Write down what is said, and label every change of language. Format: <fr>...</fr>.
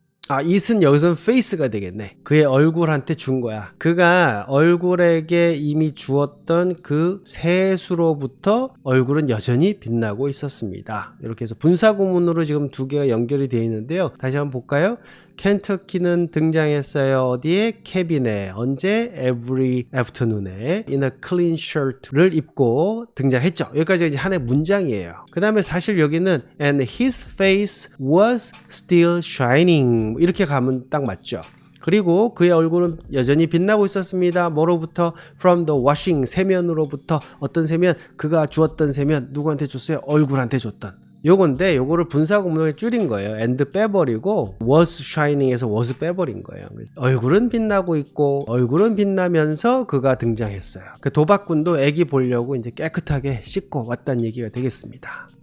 <ko>it은 여기서는 face가 되겠네. 그의 얼굴한테 준 거야. 그가 얼굴에게 이미 주었던 그 세수로부터 얼굴은 여전히 빛나고 있었습니다. 이렇게 해서 분사구문으로 지금 두 개가 연결이 되어 있는데요. 다시 한번 볼까요? 켄터키는 등장했어요. 어디에? 캐빈에. 언제? Every afternoon에</ko> <en>in a clean shirt</en> <ko>를 입고 등장했죠. 여기까지 이제 하나의 문장이에요. 그 다음에 사실 여기는</ko> <en>and his face was still shining</en> <ko>이렇게 가면 딱 맞죠. 그리고 그의 얼굴은 여전히 빛나고 있었습니다. 뭐로부터?</ko> <en>From the washing,</en> <ko>세면으로부터. 어떤 세면? 그가 주었던 세면. 누구한테 줬어요? 얼굴한테 줬던. 요건데 요거를 분사구문을 줄인 거예요. and 빼버리고 was shining에서 was 빼버린 거예요. 얼굴은 빛나고 있고 얼굴은 빛나면서 그가 등장했어요. 그 도박꾼도 애기 보려고 이제 깨끗하게 씻고 왔다는 얘기가 되겠습니다.</ko>